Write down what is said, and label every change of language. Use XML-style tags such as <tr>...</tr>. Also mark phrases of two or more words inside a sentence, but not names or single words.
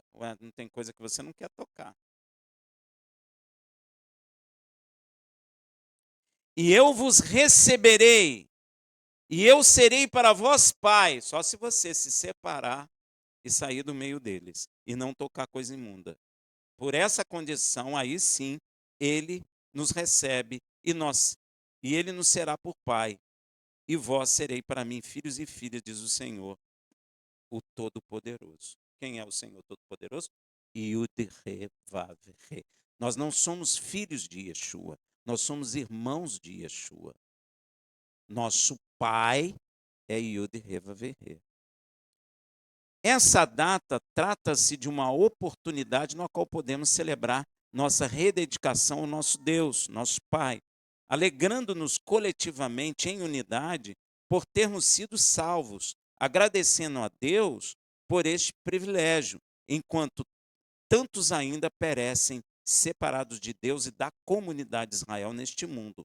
<pt>Ué, não tem coisa que você não quer tocar. E eu vos receberei, e eu serei para vós pai, só se você se separar e sair do meio deles, e não tocar coisa imunda. Por essa condição, aí sim, ele nos recebe e ele nos será por pai. E vós serei para mim filhos e filhas, diz o Senhor, o Todo-Poderoso. Quem é o Senhor Todo-Poderoso? Yud-Re-Vav-Re. Nós não somos filhos de Yeshua, nós somos irmãos de Yeshua. Nosso pai é Yud-Re-Vav-Re. Essa data trata-se de uma oportunidade na qual podemos celebrar nossa rededicação ao nosso Deus, nosso Pai, alegrando-nos coletivamente em unidade por termos sido salvos, agradecendo a Deus por este privilégio, enquanto tantos ainda perecem separados de Deus e da comunidade de Israel neste mundo.</pt>